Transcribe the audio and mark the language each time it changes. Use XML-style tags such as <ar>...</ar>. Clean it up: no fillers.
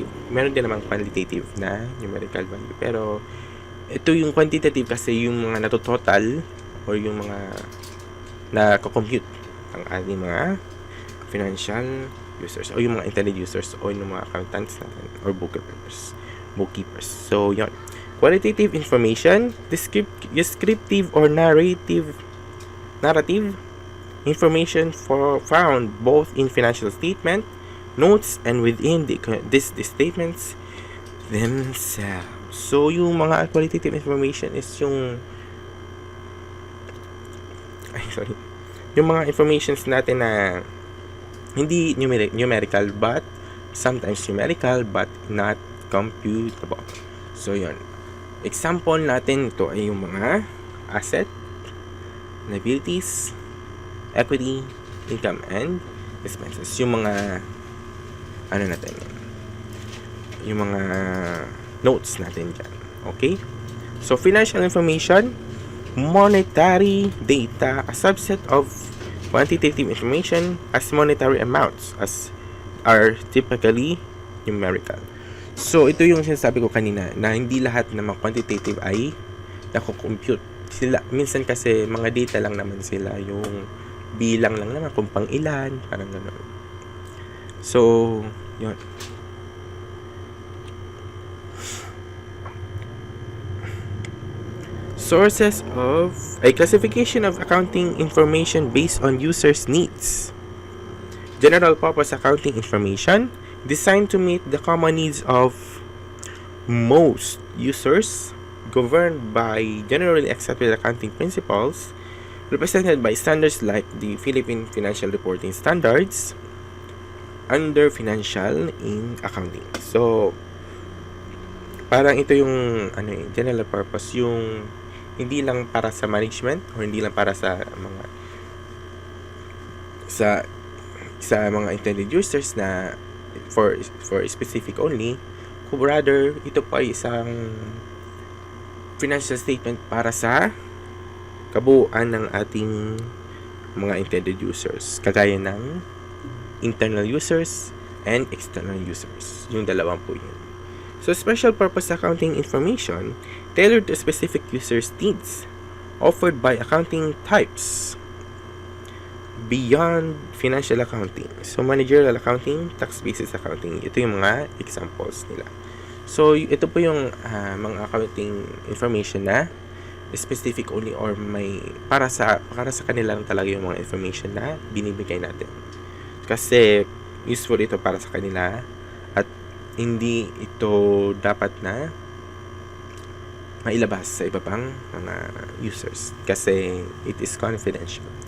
<tl>Meron din naman qualitative na numerical value. Pero ito yung quantitative kasi yung mga natototal or yung mga na-compute ang ating mga financial users o yung mga intelligent users o yung mga accountants natin or bookkeepers. So, yun.</tl> <en>Qualitative information, descriptive or narrative information found both in financial statement, notes, and within the statements themselves.</en> <tl>So, yung mga qualitative information is yung yung mga informations natin na hindi numerical</tl> <en>but sometimes numerical but not computable.</en> <tl>So, yun. Example natin ito ay yung mga asset, liabilities, equity, income, and expenses. Yung mga yung mga notes natin dyan. Okay?</tl> <en>So, financial information, monetary data, a subset of quantitative information as monetary amounts as are typically numerical.</en> <tl>So, ito yung sinasabi ko kanina na hindi lahat ng mga quantitative ay nako-compute. Minsan kasi mga data lang naman sila, yung bilang lang naman kung pang ilan, parang gano'n. So, yun.</tl> <en>Sources of a classification of accounting information based on users' needs. General purpose accounting information designed to meet the common needs of most users, governed by generally accepted accounting principles, represented by standards like the Philippine Financial Reporting Standards under financial in accounting.</en> <tl>So, parang ito yung general purpose, yung hindi lang para sa management or hindi lang para sa mga mga intended users na</tl> <en>for specific only,</en> <tl>rather ito po ay isang financial statement para sa kabuuan ng ating mga intended users, kagaya ng internal users and external users. Yung dalawang po yun.</tl> <en>So, special purpose accounting information tailored to specific users' needs, offered by accounting types beyond financial accounting. So, managerial accounting, tax basis accounting.</en> <tl>Ito yung mga examples nila. So, ito po yung mga accounting information na</tl> <en>specific only</en> <tl>or may para sa kanila lang talaga yung mga information na binibigay natin. Kasi useful ito para sa kanila at hindi ito dapat na mailabas sa iba pang mga users kasi</tl> <en>it is confidential.</en>